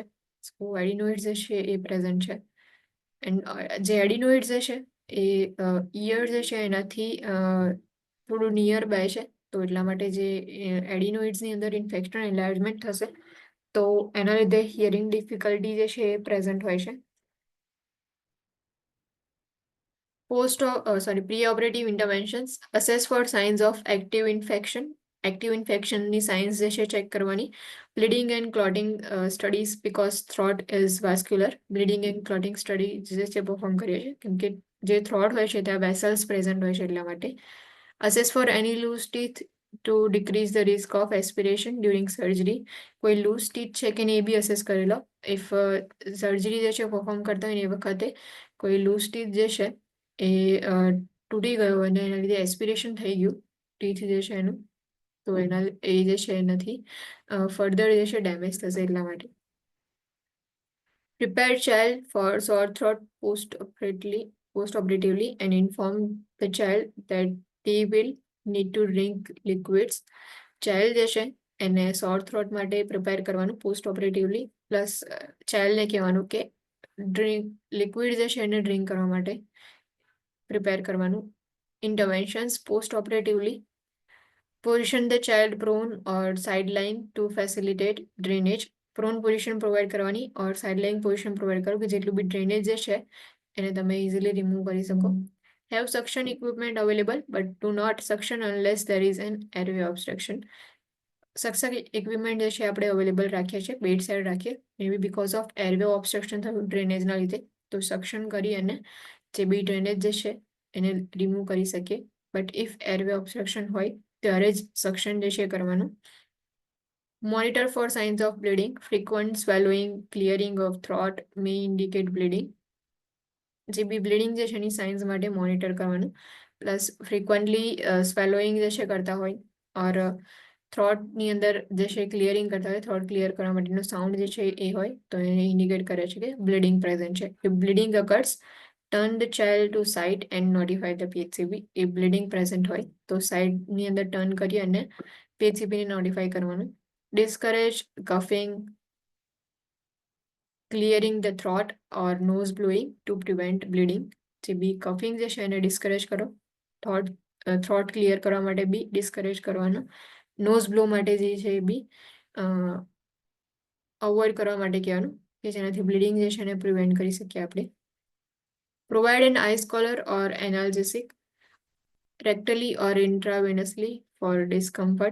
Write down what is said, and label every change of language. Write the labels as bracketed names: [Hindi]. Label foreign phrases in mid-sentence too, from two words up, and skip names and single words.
[English] so adenoids [Gujarati] જે છે એ પ્રેઝન્ટ છે એન્ડ જે એડિનોઇડ્સ જે છે એ ઇયર જે છે એનાથી થોડું [English] near by [Gujarati] છે તો એટલા માટે જે એડિનોઇડ્સની અંદર [English] infection enlargement [Gujarati] થશે તો એના લીધે [English] hearing difficulty [Gujarati] જે છે એ પ્રેઝન્ટ હોય છે. [English] Pre-operative interventions assess for signs of active infection. active infection signs [Gujarati] જે છે [English] ચેક કરવાની. bleeding and clotting studies because throat is vascular. bleeding and clotting study [Gujarati] જે છે પરફોર્મ કરીએ છીએ કેમ કે જે થ્રોટ હોય છે ત્યાં [English] vessels present [Gujarati] હોય છે એટલા માટે. [English] assess for any loose teeth to decrease the risk of aspiration during surgery. [Gujarati] કોઈ [English] loose stitch [Gujarati] છે કે નહીં એ બી અસેસ કરી લો. [English] if surgery [Gujarati] જે છે પરફોર્મ કરતા હોય ને એ વખતે કોઈ [English] loose stitch [Gujarati] જે છે એ તૂટી ગયો અને એના લીધે એસ્પિરેશન થઈ ગયું ટીથ જે છે એનું, તો એના એ જે છે એનાથી ફર્ધર જે છે ડેમેજ થશે એટલા માટે. [English] Prepare child for sore throat post-operatively and inform the child that they will need to drink liquids. [Gujarati] Child જે છે એને [English] sore throat [Gujarati] માટે પ્રિપેર કરવાનું [English] post operatively, plus [Gujarati] ચાઇલ્ડને કહેવાનું કે લિક્વિડ જે છે એને ડ્રિંક કરવા માટે પ્રિપેર કરવાનું. [English] Interventions post operatively: position the child prone or sideline to facilitate drainage. prone position provide [Gujarati] કરવાની [English] or sideline position provide [Gujarati] કરો કે જેટલું બી ડ્રેનેજ જે છે એને તમે [English] easily remove [Gujarati] કરી શકો. [English] have suction equipment available but do not suction unless there is an airway obstruction. suction equipment [Gujarati] જે છે આપણે અવેલેબલ રાખીએ છીએ, [English] bed side [Gujarati] રાખીએ, [English] may be because of airway obstruction [Gujarati] થયું ડ્રેનેજના લીધે, તો સક્શન કરી અને જે બી ડ્રેનેજ જે છે એને રિમૂવ કરી શકીએ. [English] but if airway obstruction [Gujarati] હોય ત્યારે જ સક્શન જે છે કરવાનું. [English] Monitor for signs of bleeding. Frequent swallowing, clearing of throat may indicate bleeding. [Gujarati] જે બી બ્લીડિંગ જે છે એની સાઇન્સ માટે મોનિટર કરવાનું. [English] plus frequently swallowing [Gujarati] જે છે કરતા હોય ઓર થ્રોટની અંદર જે છે ક્લિયરિંગ કરતા હોય, [English] throat clear [Gujarati] કરવા માટેનો સાઉન્ડ જે છે એ હોય તો એને ઇન્ડિકેટ કરે છે કે [English] bleeding present [Gujarati] છે. [English] if bleeding occurs, turn the child to side and notify the PHCP. [Gujarati] એ [English] bleeding present [Gujarati] હોય તો સાઇડની અંદર ટર્ન કરી અને PHCPને નોટિફાય કરવાનું. [English] Discourage coughing, clearing the throat or nose blowing to prevent bleeding. [Gujarati] જે બી કફિંગ જે છે એને ડિસ્કરેજ કરો. [English] throat clear [Gujarati] કરવા માટે બી ડિસ્કરેજ કરવાનું. [English] nose blow [Gujarati] માટે જે છે એ બી અવોઇડ કરવા માટે કહેવાનું કે જેનાથી બ્લીડિંગ જે છે એને પ્રિવેન્ટ કરી શકીએ આપણે. [English] provide an ice collar or analgesic rectally or intravenously for discomfort.